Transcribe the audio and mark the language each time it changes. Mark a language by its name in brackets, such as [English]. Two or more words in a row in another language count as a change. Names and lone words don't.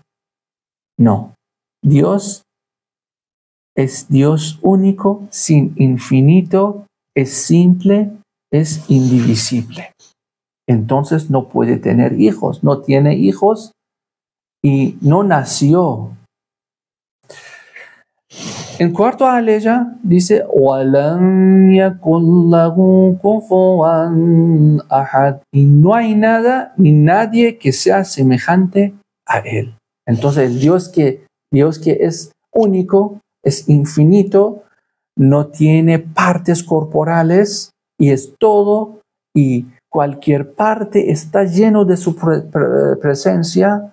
[Spanish] No, Dios es Dios único, sin infinito, es simple, es indivisible. Entonces no puede tener hijos, no tiene hijos y no nació. En cuarto aleya dice, [Arabic] "Walam yakul lahu kufuwan ahad", [Spanish] y no hay nada ni nadie que sea semejante a él. Entonces Dios que es único, es infinito, no tiene partes corporales y es todo, y cualquier parte está lleno de su presencia.